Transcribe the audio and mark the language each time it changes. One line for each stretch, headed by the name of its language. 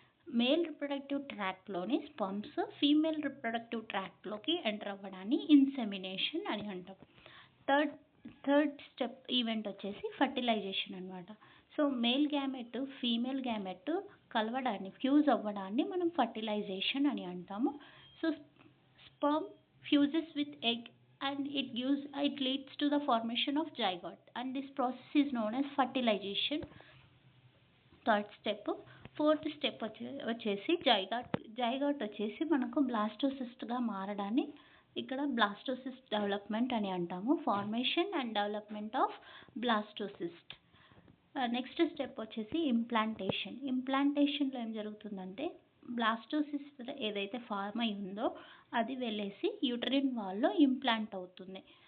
Telugu: Male reproductive ట్రాక్ట్లోని sperms female reproductive ట్రాక్ట్లోకి enter అవ్వడాన్ని insemination అని అంటాం. థర్డ్ థర్డ్ స్టెప్ ఈవెంట్ వచ్చేసి ఫర్టిలైజేషన్ అనమాట. So male gamete female gamete కలవడాన్ని fuse అవ్వడాన్ని మనం ఫర్టిలైజేషన్ అని అంటాము.
English: So sperm fuses with egg and it leads to the formation of zygote, and this process is known as fertilization.
Telugu: Third step. Fourth step వచ్చేసి జైగాట్ వచ్చేసి మనకు బ్లాస్టోసిస్ట్గా మారడాన్ని ఇక్కడ blastocyst development అని అంటాము. Formation and development of blastocyst. Next step వచ్చేసి ఇంప్లాంటేషన్లో ఏం జరుగుతుందంటే blastocyst ఏదైతే ఫార్మ్ అయి ఉందో అది వెళ్ళేసి యూటరిన్ వాల్లో ఇంప్లాంట్ అవుతుంది.